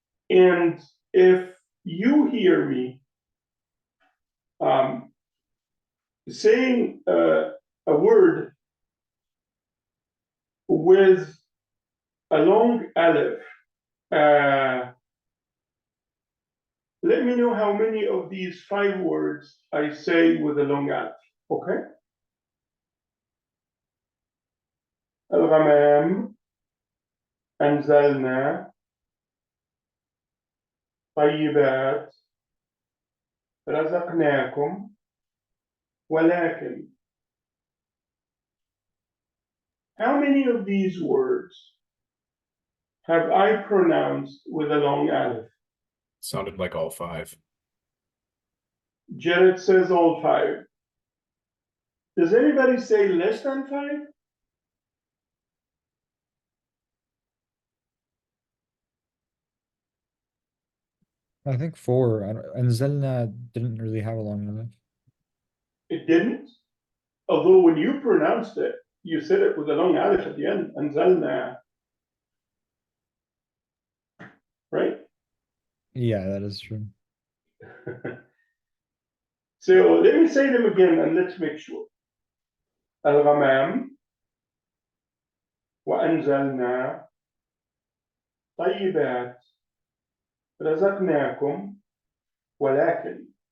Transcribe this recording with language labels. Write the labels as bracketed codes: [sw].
[en] And if you hear me saying a word with a long aleph, let me know how many of these 5 words I say with a long aleph, okay? [ar] الغمام, أنزلنا, طيبات, رزقناكم, ولكن. [en] How many of these words have I pronounced with a long aleph? Sounded like all 5. Jared says all 5. Does anybody say less than 5? I think 4. أنزلنا didn't really have a long aleph. It didn't. Although when you pronounced it, you said it with a long aleph at the end, أنزلنا. Right? Yeah, that is true. So let me say them again and let's make sure. [ar] الغمام, وأنزلنا, طيبات, رزقناكم, ولكن.